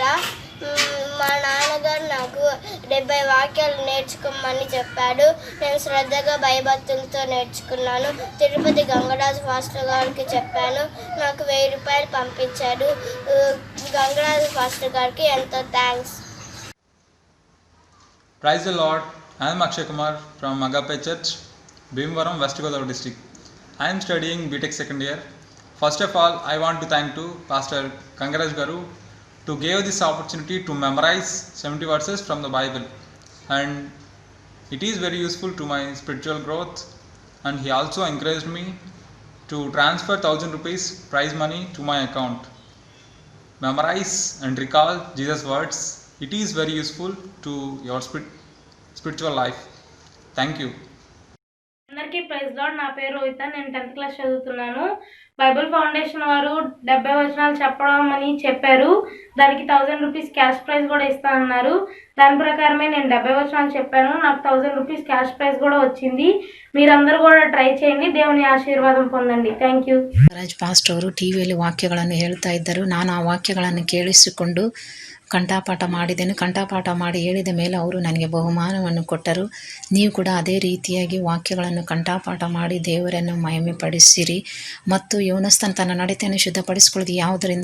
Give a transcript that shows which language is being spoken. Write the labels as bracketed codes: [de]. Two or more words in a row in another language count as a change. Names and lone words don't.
[te] మా నాన్నగారు నాకు 70 వాక్యాలు నేర్చుకోమని చెప్పాడు. నేను శ్రద్ధగా భయభక్తులతో నేర్చుకున్నాను. తిరుపతి గంగరాజు ఫాస్టర్ గారికి చెప్పాను. నాకు 1000 రూపాయలు పంపించాడు. గంగరాజు ఫాస్టర్ గారికి ఎంతో థ్యాంక్స్. [en] Praise the Lord. I am Akshay Kumar from Agape Church, Bhimavaram, West Godavari district. I am studying BTech second year. First of all, I want to thank to Pastor Gangaraj Garu to give this opportunity to memorize 70 verses from the Bible, and it is very useful to my spiritual growth. And he also encouraged me to transfer 1000 rupees prize money to my account. Memorize and recall Jesus words. It is very useful to your spiritual life. Thank you. [te] అందరికీ [en] Praise Lord. [te] నా పేరు రోహిత. నేను [en] 10th class [te] చదువుతున్నాను. బైబిల్ ఫౌండేషన్ వారు 70 వచనాలు చెప్పడం అని చెప్పారు. దానికి 1000 [en] rupees cash prize [te] కూడా ఇస్తానన్నారు. దాని ప్రకారమే నేను 70 వచనాలు చెప్పాను. నాకు 1000 [en] rupees cash prize [te] కూడా వచ్చింది. మీరందరూ కూడా ట్రై చేయండి. దేవుని ఆశీర్వాదం పొందండి. [en] Thank you. [kn] ರಾಜ್ ಪಾಸ್ಟರ್ ಅವರು ಟಿವಿಯಲ್ಲಿ ವಾಕ್ಯಗಳನ್ನು ಹೇಳ್ತಾ ಇದ್ದರು. ನಾನು ಆ ವಾಕ್ಯಗಳನ್ನು ಕೇಳಿಸಿಕೊಂಡು ಕಂಠಪಾಠ ಮಾಡಿದ್ದೇನೆ. ಕಂಠಪಾಠ ಮಾಡಿ ಹೇಳಿದ ಮೇಲೆ ಅವರು ನನಗೆ ಬಹುಮಾನವನ್ನು ಕೊಟ್ಟರು. ನೀವು ಕೂಡ ಅದೇ ರೀತಿಯಾಗಿ ವಾಕ್ಯಗಳನ್ನು ಕಂಠಪಾಠ ಮಾಡಿ ದೇವರನ್ನು ಮಹಿಮೆಪಡಿಸಿರಿ. ಮತ್ತು ಯೋನಸ್ತನ ತನ್ನ ನಡತೆಯನ್ನು ಶುದ್ಧಪಡಿಸಿಕೊಳ್ಳೋದು ಯಾವುದರಿಂದ?